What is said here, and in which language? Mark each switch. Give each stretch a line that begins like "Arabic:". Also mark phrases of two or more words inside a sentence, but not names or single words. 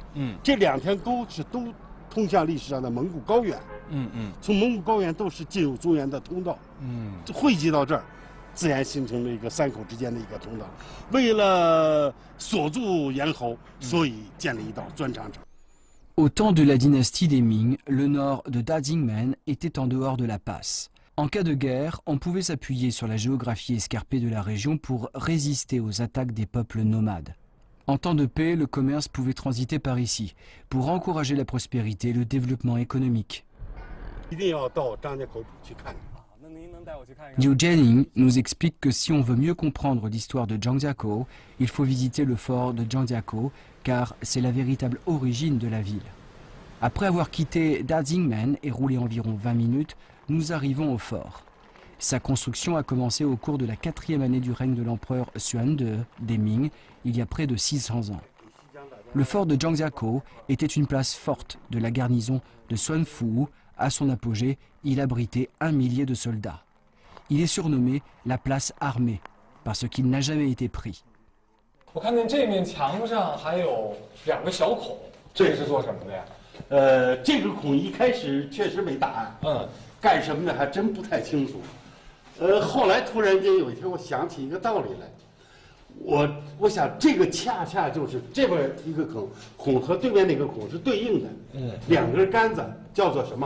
Chinese: 这两条沟是都通向历史上的蒙古高原。从蒙古高原都是进入中原的通道。汇集到这儿，自然形成了一个3口之间的一个通道。为了锁住咽喉，所以建了一道钻长城。
French: Au temps de la dynastie des Ming, le nord de Dazingmen était en dehors de la passe. En cas de guerre, on pouvait s'appuyer sur la géographie escarpée de la région pour résister aux attaques des peuples nomades. En temps de paix, le commerce pouvait transiter par ici, pour encourager la prospérité et le développement économique.
Chinese: 一定要到张家口去看。
French: Liu Jianing nous explique que si on veut mieux comprendre l'histoire de Zhangjiakou, il faut visiter le fort de Zhangjiakou, car c'est la véritable origine de la ville. Après avoir quitté Dazingmen et roulé environ 20 minutes, nous arrivons au fort. Sa construction a commencé au cours de la 4e année du règne de l'empereur Xuan II des Ming, il y a près de 600 ans. Le fort de Zhangjiakou était une place forte de la garnison de Xuanfu. À son apogée, il abritait 1 millier de soldats. Il est surnommé la place armée, parce qu'il n'a jamais été pris.
Chinese: 我看见这面墙上还有2个小孔，这是做什么的呀？这个孔一开始确实没答案，干什么的还真不太清楚。后来突然间有一天，我想起一个道理来，我想这个恰恰就是这边一个孔和对面那个孔是对应的，2根杆子叫做什么？